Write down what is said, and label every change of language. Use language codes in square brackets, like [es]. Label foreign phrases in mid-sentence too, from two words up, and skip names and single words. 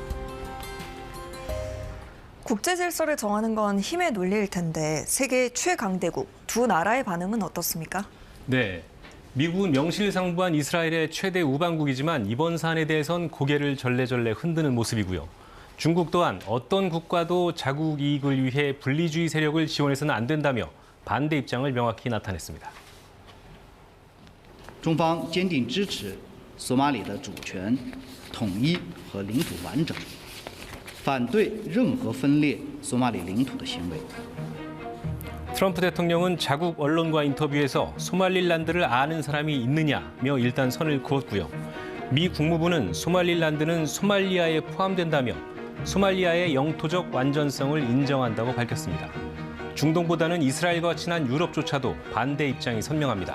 [ko] 국제 질서를 정하는 건 힘의 논리일 텐데 세계 최강대국 두 나라의 반응은 어떻습니까? 네, 미국은 명실상부한 이스라엘의 최대 우방국이지만 이번 사안에 대해선 고개를 절레절레 흔드는 모습이고요. 중국 또한 어떤 국가도 자국 이익을 위해 분리주의 세력을 지원해서는 안 된다며 반대 입장을 명확히 나타냈습니다. [zh] 中方坚定支持索马里的主权、统一和领土完整，反对任何分裂索马里领土的行为。 [ko] 트럼프 대통령은 자국 언론과 인터뷰에서 소말릴란드를 아는 사람이 있느냐며 일단 선을 그었고요. 미 국무부는 소말릴란드는 소말리아에 포함된다며 소말리아의 영토적 완전성을 인정한다고 밝혔습니다. 중동보다는 이스라엘과 친한 유럽조차도 반대 입장이 선명합니다.